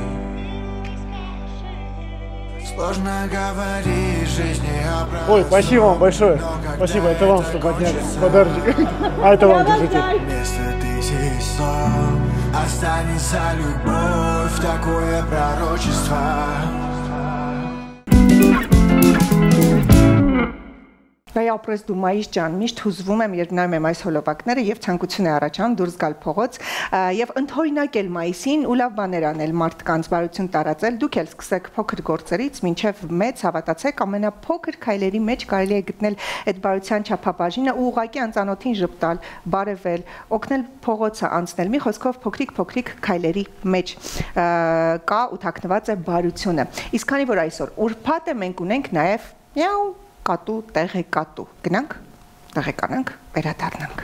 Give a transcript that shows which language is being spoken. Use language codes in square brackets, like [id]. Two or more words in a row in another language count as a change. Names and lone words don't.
[ru] Сложно говорить, жизни обратно. Ой, спасибо вам большое. Спасибо, это вам, что подняли подарочек. А это вам, держите. Вместо тысяч слов останется любовь, такое пророчество. [hy] Վայ ապրես դու մայիս ջան, միշտ հուզվում եմ, երբ նայում եմ այս հոլովակները եւ ցանկություն է առաջանում դուրս գալ փողոց եւ ընդօրինակել մայիսին ու լավ բաներ անել, մարդկանց բարություն տարածել, դուք էլ սկսեք փոքր գործերից մինչեւ մեծ, հավատացեք, ամենափոքր քայլերի մեջ կարելի է գտնել այդ բարության չափաբաժինը ու ուղղակի անծանոթին ժպտալ, բարևել, օգնել փողոցը անցնել, մի խոսքով փոքրիկ քայլերի մեջ կա ու թաքնված է բարությունը։ Իսկ քանի որ այսօր ուրբաթ է, մենք ունենք նաեւ միաու կատու, տեղեկատու, գնանք, տեղեկանանք, վերադառնանք։